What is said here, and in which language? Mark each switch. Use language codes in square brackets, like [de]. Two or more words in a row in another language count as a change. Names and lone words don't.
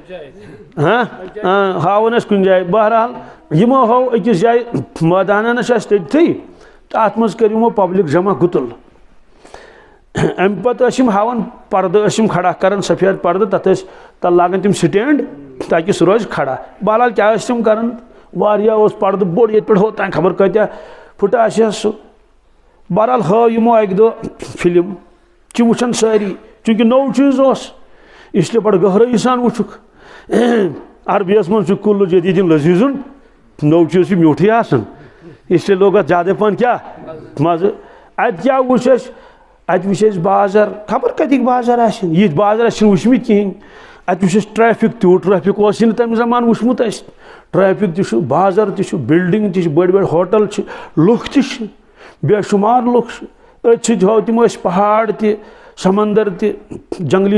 [ks] ہاوان ٲسۍ کُنہِ جایہِ بہرحال یِمو ہوو أکِس جایہِ مٲدانن چھِ اَسہِ تٔتتھٕے تہٕ اتھ منٛز کٔر یِمو پبلِک جمع گُتُل امہِ پتہٕ ٲسۍ یِم ہاوان پردٕ ٲسۍ یِم کھڑا کران سفید پردٕ تتھ ٲسۍ تتھ لاگان تِم سٹینڈ تاکہِ سُہ روزِ کھڑا بہرحال کیٛاہ ٲسۍ تِم کران واریاہ اوس پردٕ بوٚڑ ییٚتہِ پٮ۪ٹھ ہوٚت تام خبر کۭتیاہ پھٕٹہٕ آسہِ ہا سُہ بہرحال ہٲو یِمو اکہِ دۄہ فِلم چھِ وٕچھان سٲری چوٗنٛکہِ نوٚو چیٖز اوس [ur] اس لیے [ks] بڑٕ گہرٲیی سان وٕچھُکھ عربیَس منٛز چھُ [ar] کُلُ جدیٖدin لذیٖذُن [ks] نوٚو چیٖز چھُ میوٗٹھٕے آسان [ur] اس لیے لوگ [ks] اتھ زیادَے پہن کیٛاہ مزٕ اتہِ کیٛاہ وٕچھ اَسہِ اتہِ وٕچھ اَسہِ بازر خبر کتِکۍ بازر آسن یِتھۍ بازر اَسہِ چھِنہٕ وٕچھمٕتۍ کِہیٖنۍ اتہِ وٕچھ اَسہِ ٹریفِک تیوٗت ٹریفِک اوسُے نہٕ تمہِ زمانہٕ وٕچھمُت اَسہِ ٹریفِک تہِ چھُ بازر تہِ چھُ بِلڈنگ تہِ چھِ بٔڑۍ بٔڑۍ ہوٹل چھِ لُکھ تہِ چھِ بے شُمار لُکھ چھِ أتھۍ سۭتۍ ہوو تِم ٲسۍ پہاڑ تہِ سمندر تہِ جنگلی